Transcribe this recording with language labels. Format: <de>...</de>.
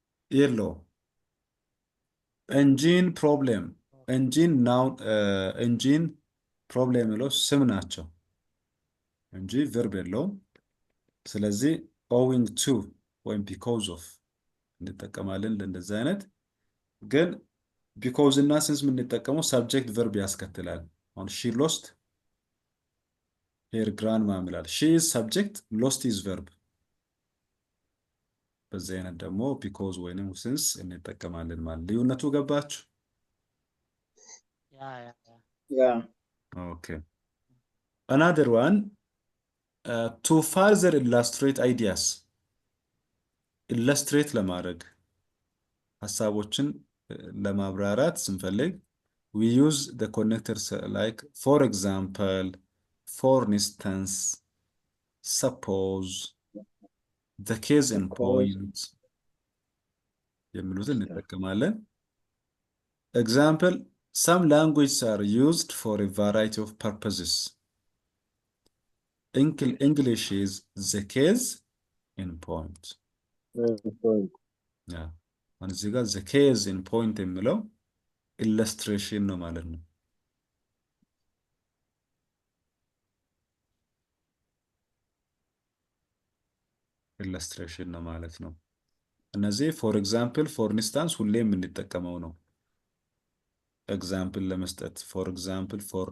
<am>የለውም። ኢንጂን ፕሮብሌም ኢንጂን ፕሮብሌም የሚለው ስም ናቸው እንጂ ቨርብ የለውም። ስለዚህ ኦዊንግ ቱ ወይም ቢኮዝ ኦፍ እንጠቀማለን ለእንደዚህ አይነት። ግን ቢኮዝ እና ሲንስ የምንጠቀመው ሳብጀክት ቨርብ ያስከትላል። አሁን ሺ ሎስት ሄር ግራንድ ማም ይላል። ሺ ኢዝ ሳብጀክት፣ ሎስት ኢዝ ቨርብ። በዚህ አይነት ደግሞ ቢኮዝ ወይንም ሲንስ እንጠቀማለን ማለት። ልዩነቱ ገባችሁ? ያ</am> <en>ኦኬ another one to further illustrate ideas illustrate ለማድረግ ሐሳቦችን ለማብራራት ስንፈልግ we use the connectors like for example, for instance, suppose, the case in point የሚሉትን እንጠቀማለን። example, some languages are used for a variety of purposes. English is the case in point. Yeah.</en> <am>አሁን እዚህ ጋር the case in point የሚለው illustration ነው ማለት ነው። illustration ነው ማለት ነው። እነዚህ for example, for instance ሁሌ የምንጠቀመው ነው። ኤግዛምፕል ለመስጠት for example, for</am>